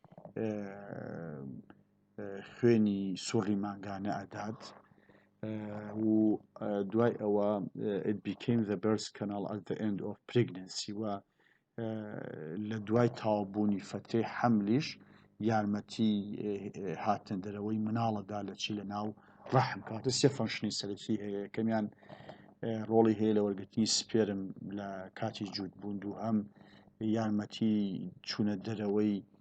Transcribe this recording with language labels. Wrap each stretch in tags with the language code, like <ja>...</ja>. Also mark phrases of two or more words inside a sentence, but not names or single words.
<ckb>خوێنی سوڕی مانگانە ئەدات و دوای ئەوە</ckb> <en>it became the birth canal at the end of pregnancy</en> <ckb>و لە دوای تاوابوونی فترەی حەملیش یارمەتی هاتن دەرەوەی مناڵەدا لە چی لە ناو ڕەحم کاتە سێ فەنکشنی سەرەکی هەیە یەکەمیان ڕۆڵی هەیە لە وەرگرتنی سپێرم لە کاتی جووتبوون و هەم یارمەتی چوونە دەرەوەی</ckb>